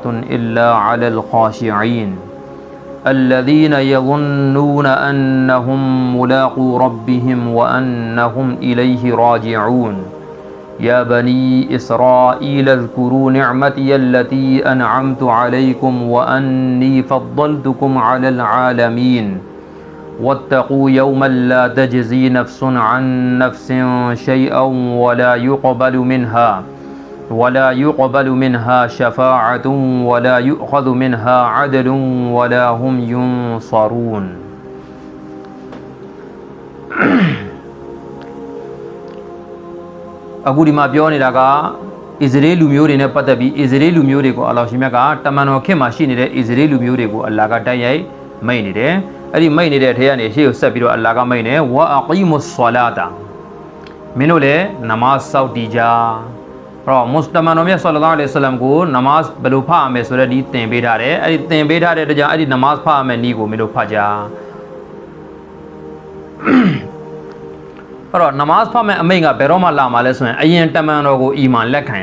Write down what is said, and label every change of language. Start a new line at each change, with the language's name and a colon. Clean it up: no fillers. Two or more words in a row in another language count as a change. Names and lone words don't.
Arabic: إلا على الخاشعين الذين يظنون أنهم ملاقو ربهم وأنهم إليه راجعون يا بني إسرائيل اذكروا نعمتي التي أنعمت عليكم وأني فضلتكم على العالمين واتقوا يوما لا تجزي نفس عن نفس شيئا ولا يقبل منها شفاعة ولا يؤخذ منها عدل ولا هم ينصرون
Burmese: အခုဒီမှာပြောနေတာကအစ္စရေးလူမျိုးတွေနဲ့ပတ်သက်ပြီးအစ္စရေးလူမျိုးတွေကိုအလ္လာဟ်ရှင်မြတ်ကတမန်တော်ခေတ်မှာရှိနေတဲ့အစ္စရေးလူမျိုးတွေကိုအလ္လာဟ်က တိုက်ရိုက်မိန့်နေတယ်အဲ့ဒီမိန့်နေတဲ့ထဲကနေရှေ့ကိုဆက်ပြီးတော့အလ္လာဟ်ကမိန့်နေ
Arabic: وأقيموا الصلاة
Burmese: မင်းတို့လည်းနမတ်စောင့်တည်ကြတော့မုစတမန်တော်မြတ်
Arabic: صلى الله عليه وسلم
Burmese: ကိုနမတ်ဘယ်လိုဖတ်ရမယ်ဆိုတဲ့ဒီသင်ပေးထားတယ်အဲ့ဒီသင်ပေးထားတဲ့တကြောင်အဲ့ဒီနမတ်ဖတ်ရမယ်ဤကိုမင်းတို့ဖတ်ကြအဲ့တော့နမတ်ဖတ်မယ်အမိန့်ကဘယ်တော့မှလာမှာလဲဆိုရင်အရင်တမန်တော်ကိုအီမန်လက်ခံရ